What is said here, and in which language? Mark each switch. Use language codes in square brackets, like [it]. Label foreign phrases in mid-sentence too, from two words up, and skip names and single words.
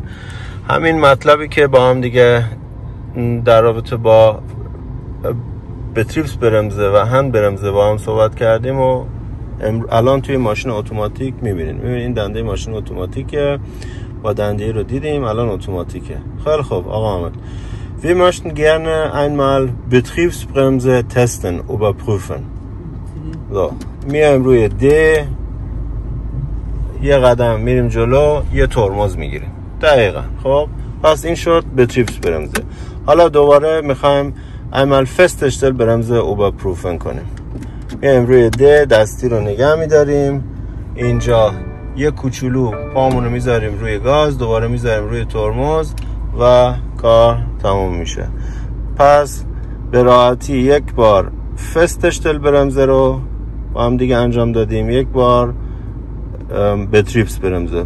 [fa] همین مطلبی که با هم دیگه در رابطه با بتریبس برمزه و هند برمزه با هم صحبت کردیم و الان توی ماشین اتوماتیک میبینید این دنده ماشین اتوماتیکه، با دنده رو دیدیم الان اتوماتیکه. خیلی خوب آقا حامد، [de] wir möchten gerne einmal Betriebsbremse testen, überprüfen. So, [fa] میایم روی د، یه قدم میریم جلو، یه ترمز میگیریم. دقیقاً. خب پس این شد بتریبس برمزه. حالا دوباره میخوایم [de] einmal feststellen Bremse überprüfen [fa] کنیم. میایم روی د، دستی رو نگه میداریم، اینجا یه کوچولو پامونو میذاریم روی گاز، دوباره میذاریم روی ترمز و کار تموم میشه. پس به راحتی یک بار فستشتل برمزه رو با هم دیگه انجام دادیم، یک بار بتریبس برمزه.